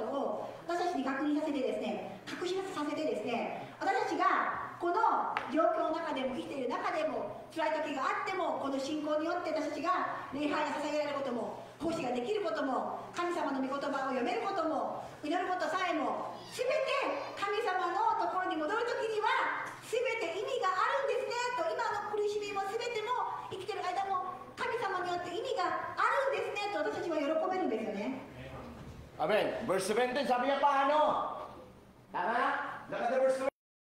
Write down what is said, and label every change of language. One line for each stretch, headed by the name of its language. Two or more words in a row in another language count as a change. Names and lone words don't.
Japanese: を私たちに確認させてですね、確信させてですね、私たちがこの状況の中でも生きている中でも辛い時があっても、この信仰によって私たちが礼拝が捧げられることも、奉仕ができることも、神様の御言葉を読めることも、祈ることさえも、全て神様のところに戻る時には全て意味があるんですねと、今の苦しみも全ても生きてる間も神様によって意味があるんですねと私たちは喜べるんですよね。
Filipino: Amen. Verse 17, sabi niya paano? Tama?
English: Look at the verse 17.